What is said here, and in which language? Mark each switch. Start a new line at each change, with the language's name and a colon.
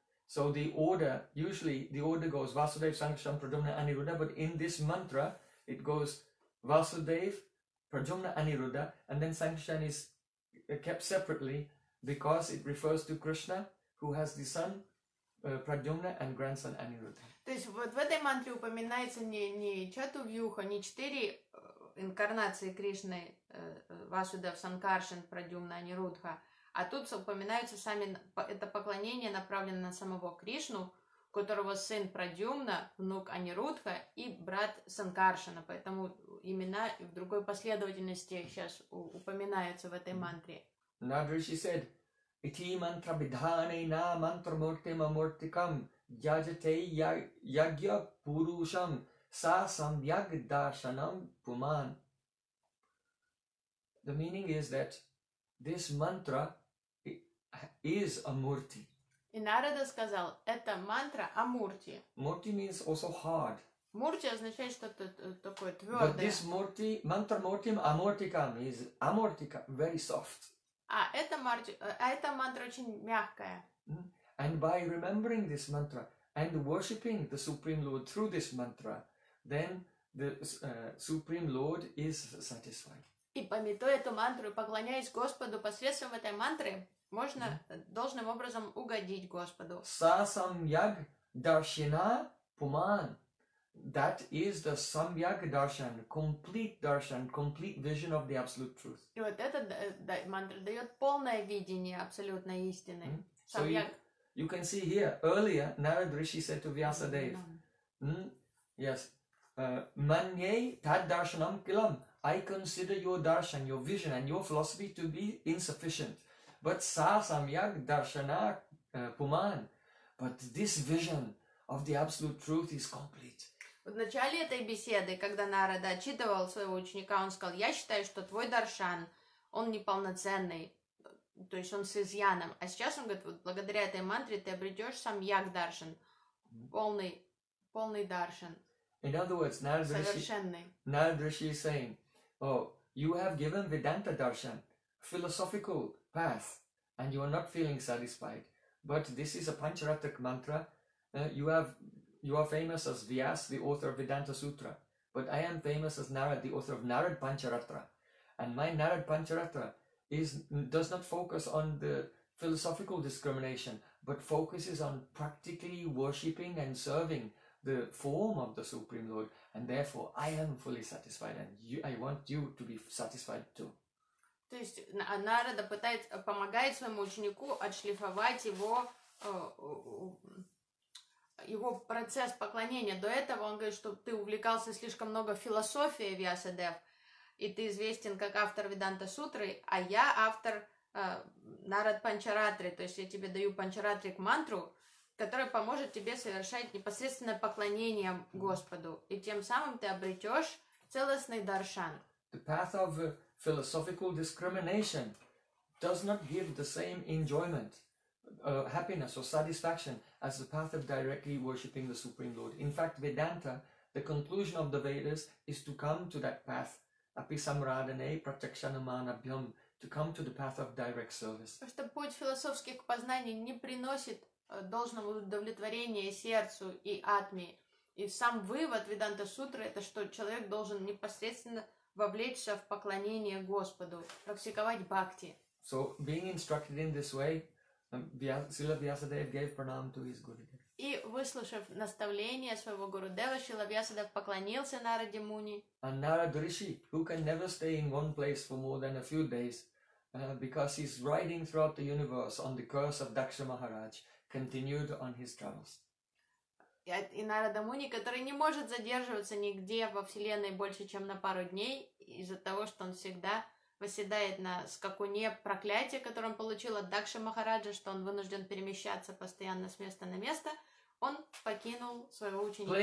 English: So the order, usually the order goes Vasudev, Sankarshan, Prajumna, Aniruddha, but in this mantra, it goes Vasudev, Prajumna, Aniruddha, and then Sankarshan is kept separately because it refers to Krishna, who has the son, Pradyumna, and grandson Aniruddha.
Russian: То есть вот в этой мантре упоминается не Чатувьюха, не четыре инкарнации Кришны, Васудев, Санкаршан, Прадюмна, Анирудха, а тут упоминаются сами, это поклонение направлено на самого Кришну, которого сын Прадюмна, внук Анирудха и брат Санкаршана, поэтому имена в другой последовательности сейчас упоминаются в этой мантре.
Sanskrit: Надриши
English: said,
Sanskrit: «Ити мантра бидхане на мантра муртима муртикам». Yajate yagya purusham sa samyag darshanam puman.
English: The meaning is that this mantra is a murti.
Russian: И Нарада сказал, это мантра о мурти.
English: Murti means also hard.
Russian: Мурти означает что-то такое твердое.
English: But this murti,
Sanskrit: mantra murtim amurtikam
English: is amurtika, very soft.
Russian: А эта мантра очень мягкая.
English: And by remembering this mantra and worshipping the Supreme Lord through this mantra, then the Supreme Lord is satisfied.
Russian: И памятуя эту мантру, поклоняясь Господу посредством этой мантры, можно должным образом угодить Господу.
Sanskrit: Са самьяг даршина пуман.
English: That is the самьяг даршан, complete даршан, complete vision of the Absolute Truth.
Russian: И вот эта мантра дает полное видение Абсолютной Истины.
English: Самьяг. You can see here, earlier, Narada Rishi said to Vyasadeva,
Sanskrit: Manye tad darshanam kilam.
English: I consider your darshan, your vision, and your philosophy to be insufficient. But
Sanskrit: sa samyag darshana puman.
English: But this vision of the Absolute Truth is complete.
Russian: В начале этой беседы, когда Нарада отчитывал своего ученика, он сказал, я считаю, что твой даршан, он неполноценный. То есть он с изъяном. А сейчас он говорит, вот благодаря этой мантре ты обретешь сам Як Даршан. Полный Даршан.
English: In other words, Narada Rishi is saying, oh, you have given Vedanta Darshan, philosophical path, and you are not feeling satisfied, but this is a Pancharatrak mantra. You are famous as Vyas, the author of Vedanta Sutra, but I am famous as Narad, the author of Narad Pancharatra. And my Narad Pancharatra does not focus on the philosophical discrimination, but focuses on practically worshipping and serving the form of the Supreme Lord. And therefore, I am fully satisfied, and I want you to be satisfied too.
Russian: То есть Нарада помогает своему ученику отшлифовать его процесс поклонения. До этого он говорит, что ты увлекался слишком много философией, Вьясадев, и ты известен как автор Веданта Сутры, а я автор Нарад Панчаратри. То есть я тебе даю Панчаратрик мантру, которая поможет тебе совершать непосредственное поклонение Господу. И тем самым ты обретешь целостный даршан.
English: The path of philosophical discrimination does not give the same enjoyment, happiness or satisfaction as the path of directly worshipping the Supreme Lord. In fact, Vedanta, the conclusion of the Vedas, is to come to that path,
Sanskrit: api samradane pratyakshanamanabhyam,
English: to come to the path of direct service.
Russian: Потому что путь философских познаний не приносит должного удовлетворения сердцу и атме. И сам вывод Веданта Сутры, это что человек должен непосредственно вовлечься в поклонение Господу, практиковать бхакти.
English: So, being instructed in this way, Srila Vyasadeva gave pranam to his Gurudev.
Russian: И, выслушав наставление своего Гурудева, Шрила Вьясадев поклонился Нараде Муни.
English: And Narada Rishi, who can never stay in one place for more than a few days, because he's riding throughout the universe on the curse of Daksha Maharaj, continued on his travels.
Russian: И Нарада Муни, который не может задерживаться нигде во Вселенной больше, чем на пару дней, из-за того, что он всегда восседает на скакуне проклятия, которое он получил от Дакши Махараджа, что он вынужден перемещаться постоянно с места на место, он покинул своего ученика.